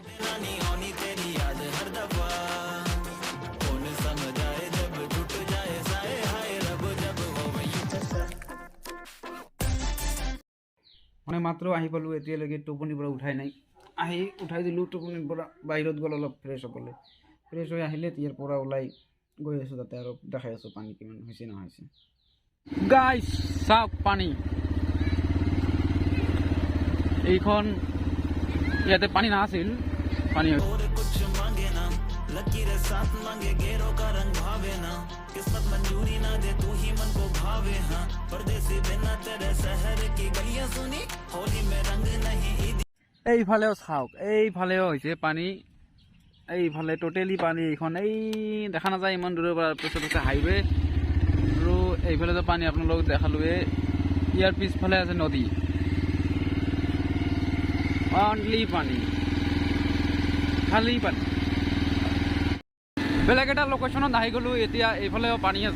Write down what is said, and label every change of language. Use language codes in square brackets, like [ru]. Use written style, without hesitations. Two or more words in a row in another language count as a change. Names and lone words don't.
[as] মানে মাত্ৰ আহি পালোঁ এতিয়ালৈকে টোপনিৰ পৰা উঠাই নাই আহি উঠাই দিলোঁ টোপনিৰ পৰা বাহিৰত গ'ল অলপ ফ্ৰেছ হ'বলৈ ফ্ৰেছ হৈ আহিলে ইয়াৰ পৰা ওলাই গৈ আছোঁ তাতে আৰু দেখাই আছোঁ পানী কিমান হৈছে নহৈছে। গাইজ চাওক পানী এইখন ইয়াতে পানী নাছিল পানী [hi] कुछ मांगे ना लकीरें साथ मांगे गेरों का रंग भावे ना किस्मत मंजूरी ना दे तू ही मन को भावे हाँ परदेसी बिना तेरे शहर की गलियां सुनी होली में रंग नहीं ईद। [as] এইফালেও চাওক এইফালেও হৈছে পানী এইফালে টোটেলি পানী এইখন এই দেখা নাযায় ইমান দূৰৰ পৰা পিছত আছে হাইৱে আৰু এইফালেতো পানী আপোনালোকক দেখালোৱে ইয়াৰ পিছফালে আছে নদী অনলি পানী খালি পানী বেলেগ এটা লোকেশ্যনত আহি গ'লোঁ এতিয়া এইফালেও পানী আছে